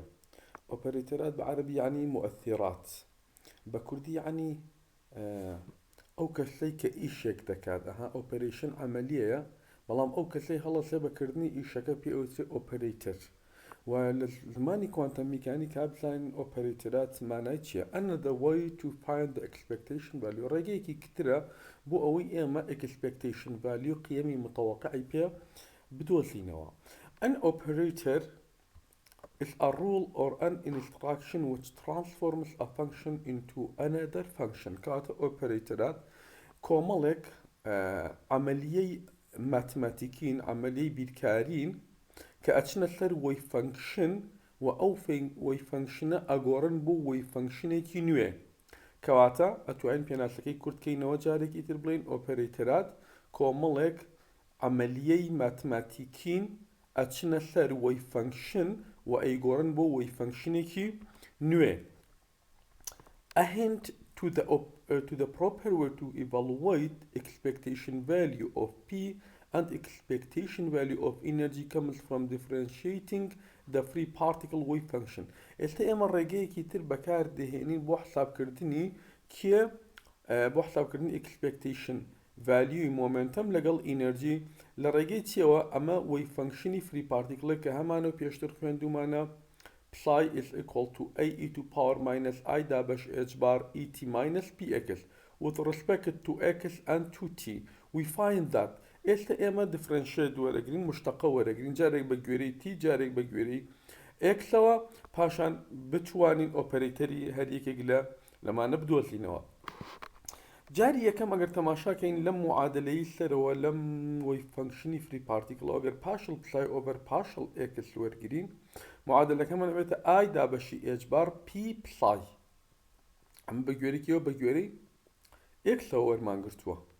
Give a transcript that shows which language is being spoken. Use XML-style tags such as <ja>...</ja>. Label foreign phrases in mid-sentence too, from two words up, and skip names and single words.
<ckb>ئۆپێرەیتەرات بە عەرەبی یعنی مؤثرات، بە کوردی یعنی ئەو کەسەی کە ئیشێک دەکات. ئۆپێرەیشن عەمەلیەیە، بەڵام ئەو کەسەی هەڵەسێ بەکردنی ئیشەکە پێی ئەوترێ ئۆپێرەیتەر. و لە زمانی کوانتەم میکانیکا بزانین ئۆپێرەیتەرات مانای چییە؟</ckb> <en>another way to find the expectation value،</en> <ckb>ڕێگەیەکی کترە بۆ ئەوەی ئێمە</ckb> <en>expectation value</en> <ckb>قیەمی متەوەقعی پێ بدۆزینەوە.</ckb> <en>An operator is a rule or an instruction which transforms a function into another function.</en> <ckb>کاتە ئۆپێرەیتەرات کۆمەڵێک عەمەلیەی ماتماتیکین، عەمەلیەی بیرکارین کە ئەچنە سەر</ckb> <en>wave function</en> <ckb>و ئەو</ckb> <en>wave function</en> <ckb>ئەگۆڕن بۆ</ckb> <en>wave function</en> <ckb>نوێ. کەواتە ئەتوانین پێناسەکەی کورتکەینەوە جارێکی تر بڵین ئۆپێرەیتەرات کۆمەڵێک عەمەلیەی ماتماتیکین ئەچنە سەر</ckb> <en>wave function</en> <ckb>و ئەیگۆڕن بۆ</ckb> <en>wave function</en> <ckb>نوێ.</ckb> <en>A hint to the proper way to evaluate expectation value of P and expectation value of energy comes from differentiating the free particle wave function.</en> <ckb>ئێستا ئێمە ڕێگەیەکی تر بەکار دەهێنین بۆ حسابکردنی کێ بۆ حسابکردنی</ckb> <en>expectation value momentum</en> <ckb>لەگەڵ energy لە ڕێگەی چیەوە؟ ئەمە</ckb> <en>wave function free particle</en> <ckb>کە هەمانە پێشتر خوێندومانە</ckb> <en>psi is equal to ae to power minus I دا بەش h bar et minus px with respect to x and to t. We find that</en> <ckb>ئێستا ئێمە differentiate وەرەگرین، مشتەقە وەرەگرین، جارێک بە گوێرەی t، جارێک بە گوێرەی xەوە، پاشان بتوانین ئۆپێرەیتەری هەر یەکێک لەمانە بدۆزینەوە. جاری یەکەم ئەگەر تەماشاکەین لەم معادلەی سەرەوە لەم</ckb> <en>wave function free particle</en> <ckb>ئەگەر</ckb> <en>partial psi over partial x</en> <ckb>وەرگرین، معادلەکەمان ئەبێتە i دا بەشی</ckb> <en>h bar</en> <ckb>p پسای ئەمە بە گوێرەیەکەوە بە گوێرەی xەوە وەرمانگرتووە.</ckb>